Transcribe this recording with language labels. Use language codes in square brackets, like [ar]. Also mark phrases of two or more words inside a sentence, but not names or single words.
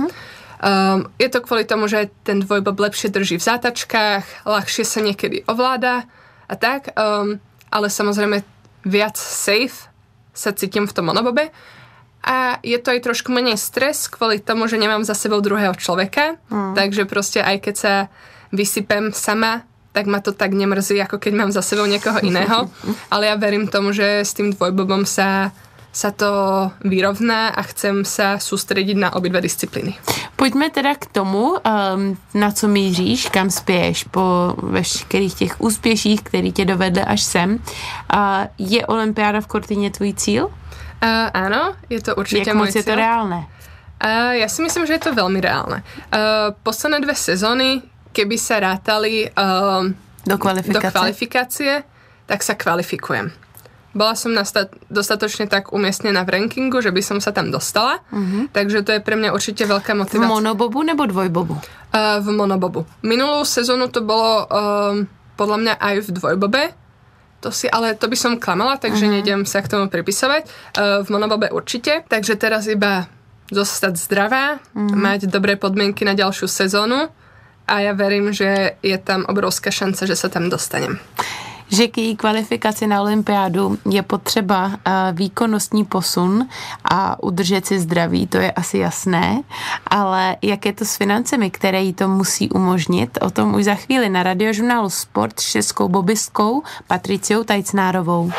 [sk] Je to kvôli tomu, že ten dvojbob lepšie drží v zátačkách, ľahšie sa niekedy ovláda a tak, ale samozrejme viac safe sa cítim v tom monobobe a je to aj trošku menej stres kvôli tomu, že nemám za sebou druhého človeka, takže proste aj keď sa vysypem sama, tak ma to tak nemrzí, ako keď mám za sebou niekoho iného. Ale ja verím tomu, že s tým dvojbobom sa to vyrovná a chcem sa sústrediť na obidve disciplíny. [cs] Pojďme teda k tomu, na co míříš, kam spěješ po veškerých těch úspěších, který tě dovedly až sem. Je olympiáda v Cortině tvůj cíl? [sk] Áno, je to určite môj cíl. [cs] Jak moc je to reálne? [sk] Ja si myslím, že je to veľmi reálne. Posledné 2 sezóny, keby sa rátali do kvalifikácie, tak sa kvalifikujem. Bola som dostatočne tak umiestnená v rankingu, že by som sa tam dostala, takže to je pre mňa určite veľká motivácia. [cs] V monobobu nebo dvojbobu? [sk] V monobobu. Minulú sezónu to bolo podľa mňa aj v dvojbobe, ale to by som klamala, takže nejdem sa k tomu pripisovať. V monobobe určite, takže teraz iba zostať zdravá, mať dobré podmienky na ďalšiu sezónu, a ja verím, že je tam obrovská šanca, že sa tam dostanem. [cs] Že k její kvalifikaci na olympiádu je potřeba výkonnostní posun a udržet si zdraví, to je asi jasné, ale jak je to s financemi, které jí to musí umožnit, o tom už za chvíli na Radiožurnálu Sport s českou bobistkou Patriciou Tajcnárovou.